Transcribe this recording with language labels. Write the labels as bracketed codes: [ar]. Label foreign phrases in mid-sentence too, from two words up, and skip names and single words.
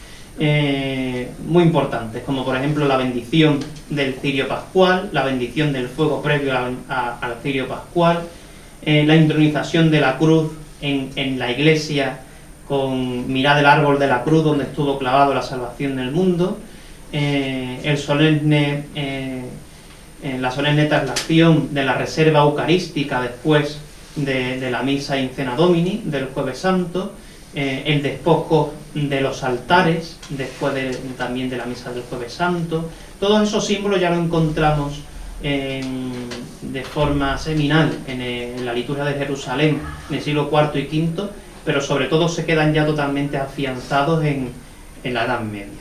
[es] muy importantes, como por ejemplo la bendición del cirio pascual, la bendición del fuego previo al cirio pascual, la intronización de la cruz en la iglesia con mirad el árbol de la cruz donde estuvo clavado la salvación del mundo, la solemne traslación de la reserva eucarística después de la misa [la] in cena domini [es] del Jueves Santo, el despojo de los altares después también de la misa del Jueves Santo. Todos esos símbolos ya lo encontramos de forma seminal en la liturgia de Jerusalén en el siglo IV y V, pero sobre todo se quedan ya totalmente afianzados en la Edad Media.